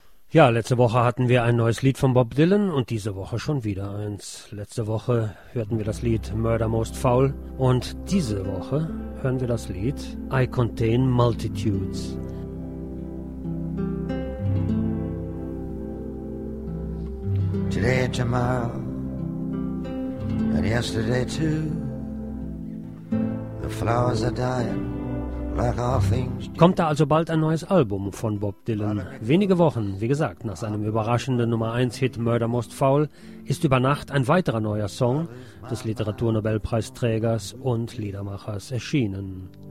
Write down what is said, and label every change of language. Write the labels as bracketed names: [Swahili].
[German] Ja, letzte Woche hatten wir ein neues Lied von Bob Dylan und diese Woche schon wieder eins. Letzte Woche hörten wir das Lied Murder Most Foul und diese Woche hören wir das Lied I Contain Multitudes. [English] Today, tomorrow, and yesterday too, the flowers are dying. [German] Kommt da also bald ein neues Album von Bob Dylan? Wenige Wochen, wie gesagt, nach seinem überraschenden Nummer 1 Hit Murder Most Foul ist über Nacht ein weiterer neuer Song des Literaturnobelpreisträgers und Liedermachers erschienen.